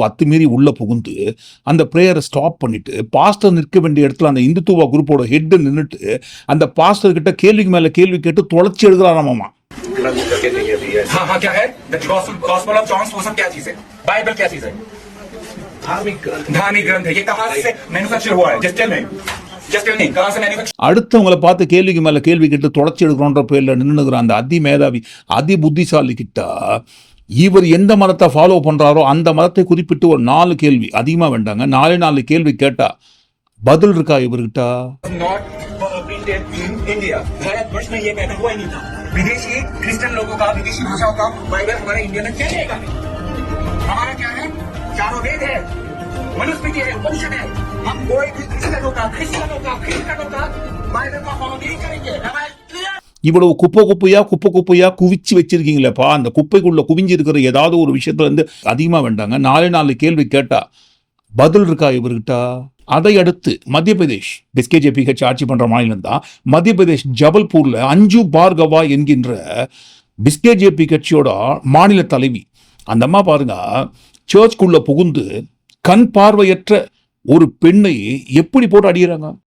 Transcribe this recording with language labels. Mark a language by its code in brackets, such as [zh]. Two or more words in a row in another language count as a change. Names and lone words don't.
[ta] அத்துமீறி உள்ள புகுந்து அந்த பிரேயரை ஸ்டாப் பண்ணிட்டு பாஸ்டர் நிற்க வேண்டிய இடத்துல அந்த இந்துத்துவா குரூப்போட ஹெட் நின்னுட்டு அந்த பாஸ்டர் கிட்ட கேள்விக்கு மேல கேள்வி கேட்டு தொலைச்சி எழுதுறாராமாமா. [hi] हाँ क्या है? गॉस्पेल ऑफ जॉन वो सब क्या चीज है? बाइबल क्या चीज है? धार्मिक ग्रंथ है। ये कहाँ से मैन्युफैक्चर हुआ है? [en] just tell me, just tell me, [hi] कहाँ से मैन्युफैक्चर? [ta] அடுத்தவங்களை பார்த்து கேள்விக்கு மேல கேள்வி கேட்டு தொலைச்சி எடுக்கிறோன்ற பேர்ல நின்னுகிற அந்த அதி மேதாவி அதி புத்திசாலி கிட்ட இவர் எந்த மதத்தை ஃபாலோ பண்றாரோ அந்த மதத்தை குறிப்பிட்டு ஒரு 4 கேள்வி அதிகமா வேண்டாங்க, 4 கேள்வி கேட்டா பதில் இருக்கா இவர்கிட்ட? [hi] इंडिया भारत वर्ष में ये पैदा हुआ ही नहीं था। विदेशी क्रिश्चियन लोगों का, विदेशी भाषाओं का बाइबल हमारे इंडिया में चलेगा नहीं। हमारा क्या है? चारों वेद है, मनुस्मृति है, उपनिषद है। हम कोई भी क्रिश्चियनों का बाइबल का फॉलो नहीं करेंगे। [ta] இவ்வளவு குப்பை குப்பையா குவிச்சு வச்சிருக்கீங்களேப்பா, அந்த குப்பைக்குள்ள குவிஞ்சு இருக்கிற ஏதாவது ஒரு விஷயத்துல இருந்து அதிகமா வேண்டாங்க, 4 கேள்வி கேட்டா பதில் இருக்கா இவர்கிட்ட? அதை அடுத்து மத்திய பிரதேஷ் பிஸ்கேஜேபி கட்சி ஆட்சி பண்ற மாநிலம் தான். மத்திய பிரதேஷ் ஜபல்பூர்ல அஞ்சு பார்கவா என்கின்ற பிஸ்கேஜேபி கட்சியோட மாநில தலைவி அந்த அம்மா பாருங்க சர்ச்சுக்குள்ள புகுந்து கண் பார்வையற்ற ஒரு பெண்ணை எப்படி போட்டு அடிக்கிறாங்க.